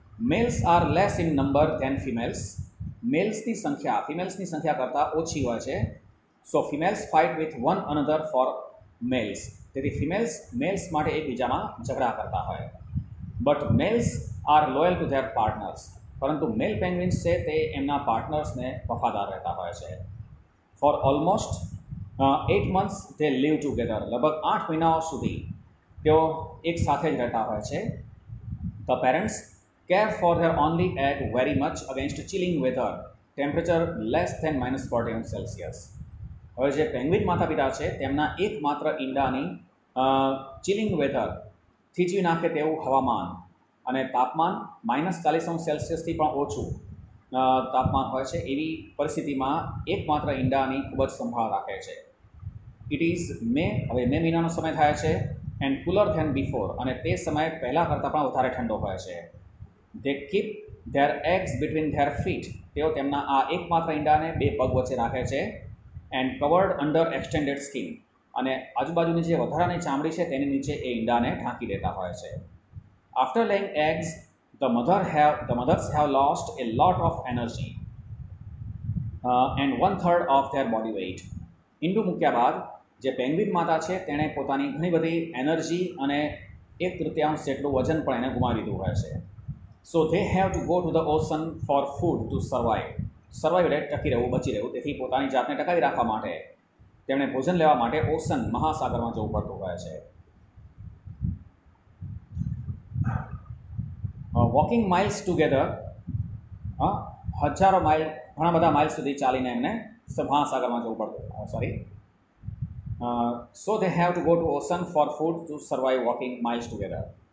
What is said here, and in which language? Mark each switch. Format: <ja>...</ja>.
<en>Males are less in number than females.</en> <gu>મેલ્સની સંખ્યા ફિમેલ્સની સંખ્યા કરતાં ઓછી હોય છે.</gu> <en>So females fight with one another for males.</en> <gu>તેથી ફિમેલ્સ મેલ્સ માટે એકબીજામાં ઝઘડા કરતા હોય.</gu> <en>But males are loyal to their partners.</en> <gu>પરંતુ મેલ પેંગ્વિન્સ છે તે એમના પાર્ટનર્સને વફાદાર રહેતા હોય છે.</gu> <en>For almost 8 months they live together.</en> <gu>લગભગ 8 મહિનાઓ સુધી તેઓ એક સાથે જ રહેતા હોય છે.</gu> <en>The parents care for their only egg very much against chilling weather, temperature less than -40°C.</en> <gu>હવે જે પેંગ્વિન માતા પિતા છે તેમના એકમાત્ર ઈંડાની ચિલિંગ વેધર, થીચવી નાખે તેવું હવામાન અને તાપમાન -40°C પણ ઓછું તાપમાન હોય છે એવી પરિસ્થિતિમાં એકમાત્ર ઈંડાની ખૂબ જ સંભાળ રાખે છે.</gu> <en>it is May,</en> <gu>હવે મે મહિનાનો સમય થાય છે,</gu> <en>and cooler than before,</en> <gu>અને તે સમય પહેલાં કરતાં પણ વધારે ઠંડો હોય છે.</gu> <en>they keep their eggs between their feet,</en> <gu>તેઓ તેમના આ એકમાત્ર ઈંડાને બે પગ વચ્ચે રાખે છે.</gu> <en>and covered under extended skin,</en> <gu>અને આજુબાજુની જે વધારાની ચામડી છે તેની નીચે એ ઈંડાને ઢાંકી દેતા હોય છે.</gu> <en>After laying eggs the mothers have lost a lot of energy and 1/3 of their body weight.</en> <gu>ઈંડું મૂક્યા બાદ જે પેંગ્વિન માતા છે તેણે પોતાની ઘણી બધી એનર્જી અને 1/3 જેટલું વજન પણ એને ગુમાવી દીધું હોય છે.</gu> <en>So they have to go to the ocean for food to survive.</en> <gu>એટલે ટકી રહેવું, બચી રહેવું. તેથી પોતાની જાતને ટકાવી રાખવા માટે તેમણે ભોજન લેવા માટે ઓશન, મહાસાગરમાં જવું પડતું હોય છે.</gu> <en>walking miles together,</en> <gu>હજારો માઇલ, ઘણા બધા માઇલ સુધી ચાલીને એમને મહાસાગરમાં જવું પડતું,</gu> <en>So they have to go to ocean for food to survive walking miles together.</en>